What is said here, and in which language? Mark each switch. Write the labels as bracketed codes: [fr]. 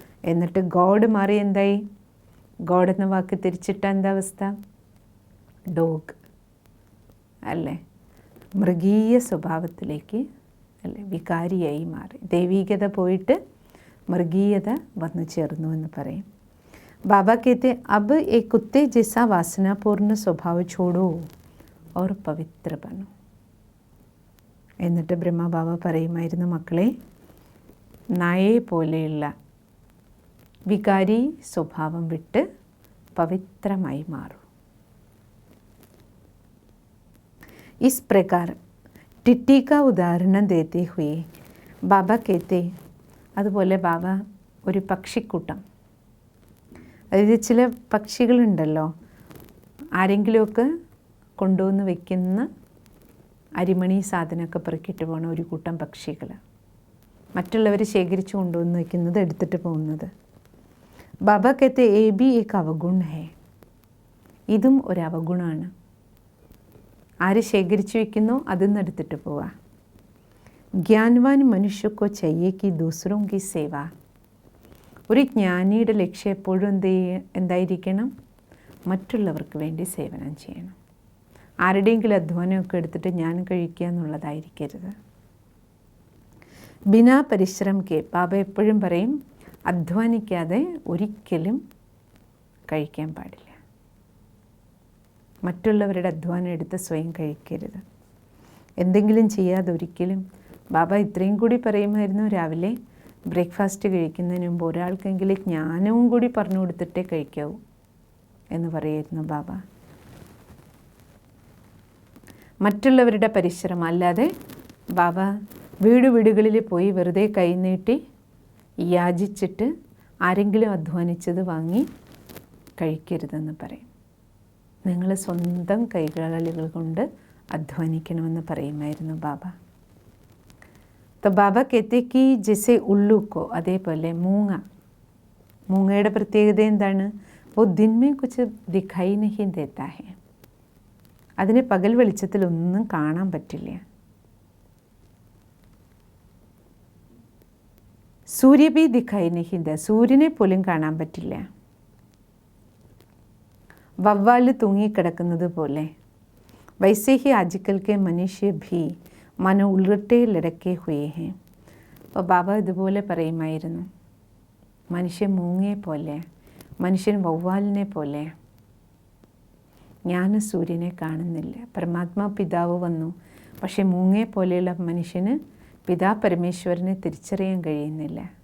[ml] എന്നിട്ട് ഗോഡ് മാറി എന്തായി? ഗോഡ് എന്ന വാക്ക് തിരിച്ചിട്ട എന്താ അവസ്ഥ? ഡോഗ് അല്ലേ, മൃഗീയ സ്വഭാവത്തിലേക്ക് അല്ലേ വികാരിയായി മാറി. ദൈവീകത പോയിട്ട് മൃഗീയത വന്നു ചേർന്നു എന്ന് പറയും. [hi] बाबा कहते अब एक कुत्ते जैसा वासनापूर्ण स्वभाव छोड़ो और पवित्र बनो. [ml] എന്നിട്ട് ബ്രഹ്മബാബ പറയുമായിരുന്നു, മക്കളെ, നായയെ പോലെയുള്ള വികാരി സ്വഭാവം വിട്ട് പവിത്രമായി മാറൂ. [hi] इस प्रकार टिट्टी का उदाहरण देते हुए [ml] ബാബ [hi] कहते, [ml] അതുപോലെ ബാബ ഒരു പക്ഷിക്കൂട്ടം, അതായത് ചില പക്ഷികളുണ്ടല്ലോ, ആരെങ്കിലുമൊക്കെ കൊണ്ടുവന്ന് വയ്ക്കുന്ന അരിമണി സാധനമൊക്കെ പെറുക്കിയിട്ട് പോകണ ഒരു കൂട്ടം പക്ഷികൾ, മറ്റുള്ളവർ ശേഖരിച്ച് കൊണ്ടുവന്ന് വയ്ക്കുന്നത് എടുത്തിട്ട് പോകുന്നത്. [hi] ബാബ कहते ए भी एक അവഗുൺ है. [ml] ഇതും ഒരു അവഗുണമാണ്. ആര് ശേഖരിച്ചു വയ്ക്കുന്നോ അതിൽ നിന്ന് എടുത്തിട്ട് പോവുക. [hi] ജ്ഞാൻവാൻ മനുഷ്യക്കോ चाहिए कि दूसरों की सेवा. [ml] ഒരു ജ്ഞാനിയുടെ ലക്ഷ്യം എപ്പോഴും എന്തായിരിക്കണം? മറ്റുള്ളവർക്ക് വേണ്ടി സേവനം ചെയ്യണം. ആരുടെയെങ്കിലും അധ്വാനമൊക്കെ എടുത്തിട്ട് ഞാൻ കഴിക്കുക എന്നുള്ളതായിരിക്കരുത്. [hi] ബിനാ പരിശ്രം കെ, [ml] ബാബ എപ്പോഴും പറയും, അധ്വാനിക്കാതെ ഒരിക്കലും കഴിക്കാൻ പാടില്ല. മറ്റുള്ളവരുടെ അധ്വാനം എടുത്ത് സ്വയം കഴിക്കരുത്. എന്തെങ്കിലും ചെയ്യാതെ ഒരിക്കലും. ബാബ ഇത്രയും കൂടി പറയുമായിരുന്നു, രാവിലെ ബ്രേക്ക്ഫാസ്റ്റ് കഴിക്കുന്നതിന് മുമ്പ് ഒരാൾക്കെങ്കിലും ജ്ഞാനവും കൂടി പറഞ്ഞു കൊടുത്തിട്ടേ കഴിക്കാവൂ എന്ന് പറയായിരുന്നു ബാബ. മറ്റുള്ളവരുടെ പരിശ്രമം അല്ലാതെ ബാബ വീടുകളിൽ പോയി വെറുതെ കൈനീട്ടി യാചിച്ചിട്ട് ആരെങ്കിലും അധ്വാനിച്ചത് വാങ്ങി കഴിക്കരുതെന്ന് പറയും. നിങ്ങൾ സ്വന്തം കൈകാലുകൾ കൊണ്ട് അധ്വാനിക്കണമെന്ന് പറയുമായിരുന്നു ബാബ. [hi] तो ബാബ कहते कि जैसे उल्लू को, [ml] അതേപോലെ മൂങ്ങയുടെ പ്രത്യേകത എന്താണ്? [hi] वो दिन में कुछ दिखाई नहीं देता है. [ml] അതിന് പകൽ വെളിച്ചത്തിൽ ഒന്നും കാണാൻ പറ്റില്ല. [hi] സൂര്യ भी दिखाई नहीं देता, [ml] സൂര്യനെ പോലും കാണാൻ പറ്റില്ല. വവ്വാല് തൂങ്ങിക്കിടക്കുന്നത് പോലെ. [hi] वैसे ही आजकल के मनुष्य भी മന ഉൾട്ടെ ലടക്കെ ഹുയേ ഹേ. [ml] അപ്പോൾ ബാബ ഇതുപോലെ പറയുമായിരുന്നു, മനുഷ്യൻ മൂങ്ങയെ പോലെ, മനുഷ്യൻ വവ്വാലിനെ പോലെ. ഞാൻ സൂര്യനെ കാണുന്നില്ല. പരമാത്മാ പിതാവ് വന്നു, പക്ഷേ മൂങ്ങയെ പോലെയുള്ള മനുഷ്യന് പിതാ പരമേശ്വരനെ തിരിച്ചറിയാൻ കഴിയുന്നില്ല.